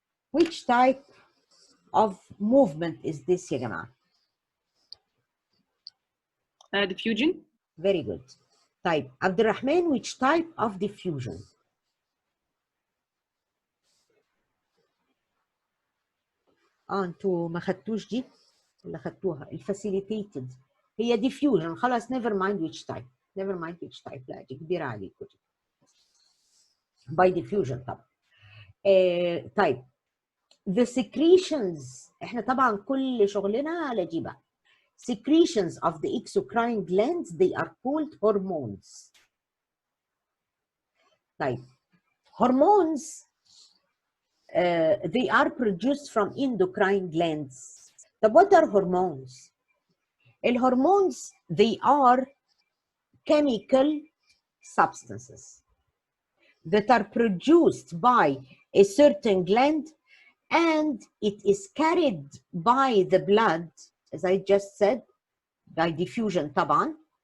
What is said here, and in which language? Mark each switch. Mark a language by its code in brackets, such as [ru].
[en] Which type of movement is this, [ar] ya jama'a? [en] Diffusion. Very good. Type. Abdurrahman, which type of diffusion? [ar] انتوا ما خدتوش دي ولا خدتوها؟ الفاسيليتيتد هي diffusion. [en] خلاص never mind which type. never mind which type. [ar] لا دي كبيرة عليكم. [en] by diffusion طبعا. [ar] طيب [en] the secretions [ar] احنا طبعا كل شغلنا على دي بقى. [en] Secretions of the exocrine glands, they are called hormones. طيب hormones they are produced from endocrine glands. طب what are hormones? الهرمونز they are chemical substances that are produced by a certain gland, and it is carried by the blood, as I just said, by diffusion طبعا.